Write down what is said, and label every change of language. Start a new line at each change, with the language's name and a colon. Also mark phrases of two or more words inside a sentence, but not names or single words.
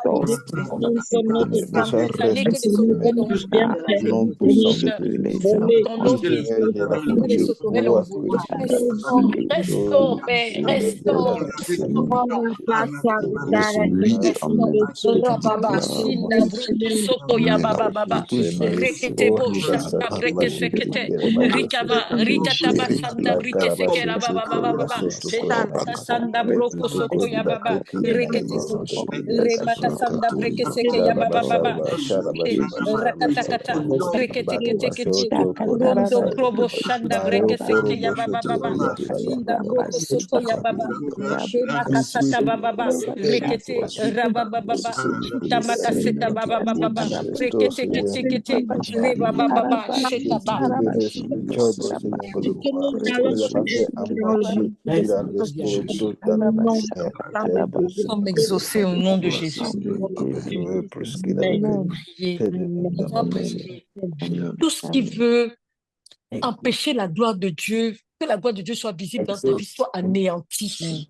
French: pas les Ne soit années que les sauterelles ont restitué non puissant de tous les temps. dans nos vies. Seigneur, il est là pour Que les Dieu. sauterelles ont Gloire volé. que tu Restaure, restaure, Père, restaure, restaure. Rababa, Shinda, Bruto, Soto, Yababa, Baba. Reketebo, Shanda, Brekesekete, Rikava, Rikataba, Sanda, Brikesekera, Baba, Baba, Baba. Remata Sanda, Broko, Soto, Yababa, Reketebo, Remata Sanda, Brekeseke, Yababa, Baba. Rakatakata, Reketekete, Rondo, Krobo, Shanda, Brekeseke, Yababa, Baba. Linda, Broko, Soto, Yababa. Shemakasata, Baba, Rekete, Rababa, Baba. Itamakaseta, Baba, Baba. Rekete, kete, kete. Reba, Baba, Shetaba. le job, Seigneur, pour le voir. Tu l'as pas fait à moitié. Tu l'as restauré totalement, Seigneur. Tu as Nous sommes exaucés au nom de Jésus. plus qu'il avait Prier. fait de nous. On va prier. Tout ce qui veut empêcher la gloire de Dieu, que la gloire de Dieu soit visible dans ta vie, soit anéanti.